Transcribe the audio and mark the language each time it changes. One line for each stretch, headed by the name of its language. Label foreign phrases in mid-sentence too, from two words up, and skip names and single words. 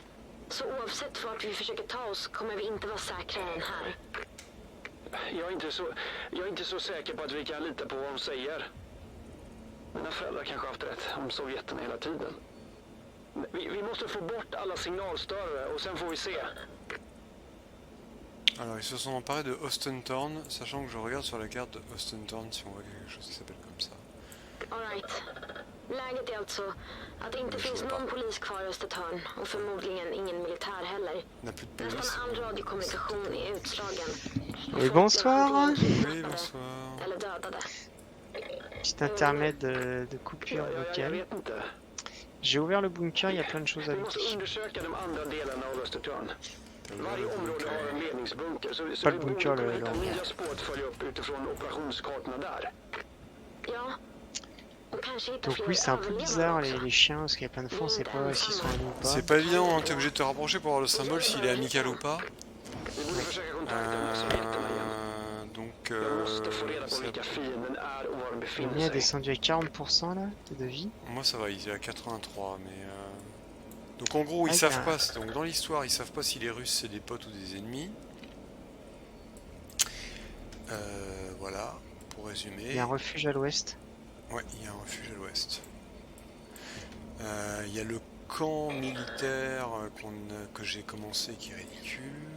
Swedish: Så oavsett vart vi försöker ta oss kommer vi inte vara säkrare än här. Jag är inte så säker på att vi kan lita på vad de säger. Mina föräldrar kanske haft rätt om sovjeterna hela tiden. Vi måste få bort alla signalstörare och sen får vi se.
French: Alors, ils se sont emparés de Ostentorn, sachant que je regarde sur la carte de Ostentorn si on voit quelque chose qui s'appelle comme ça.
English: All right.
Swedish: Läget är alltså att det inte Jag finns förstår någon bara. polis kvar i Östertörn och förmodligen ingen militär heller.
French: On n'a plus de police.
Swedish: Nästan all radiokommunikation är utslagen. Och
French: Et
Swedish: folk
French: bonsoir.
Swedish: blev antingen
French: Oui,
Swedish: kidnappade
French: bonsoir.
Swedish: eller dödade.
French: Petit intermède de coupure
Swedish: Jag
French: vocale.
Swedish: vet inte.
French: J'ai ouvert le bunker, il y a plein de choses à
Swedish: Vi måste
French: looter.
Swedish: undersöka de andra delarna av Östertörn. Varje område har en ledningsbunker, så
French: Pas
Swedish: vi
French: le
Swedish: borde
French: bunker,
Swedish: kunna
French: le
Swedish: hitta
French: hangar.
Swedish: nya spår att följa upp utifrån operationskartorna där. Ja. Och kanske hitta
French: Donc
Swedish: fler
French: oui, c'est un peu bizarre
Swedish: överlevande också.
French: les chiens, parce qu'il y a plein de fois on sait pas s'ils sont amis ou pas. C'est pas évident, hein, t'es obligé de te rapprocher pour voir le symbole s'il est amical ou pas.
Swedish: Vi borde försöka kontakta med sovjeterna igen.
French: Donc,
Swedish: Jag måste få reda på
French: ça-
Swedish: vilka fienden är och var de
French: Le
Swedish: befinner
French: mien a
Swedish: sig.
French: descendu à 40% là, de vie. moi ça va, il est à 83, mais... Donc en gros, ils Ah, savent il y pas, donc dans l'histoire, ils savent pas si les Russes c'est des potes ou des ennemis. Voilà, pour résumer. Il y a un refuge à l'ouest. Ouais, il y a un refuge à l'ouest. Il y a le camp militaire que j'ai commencé qui est ridicule.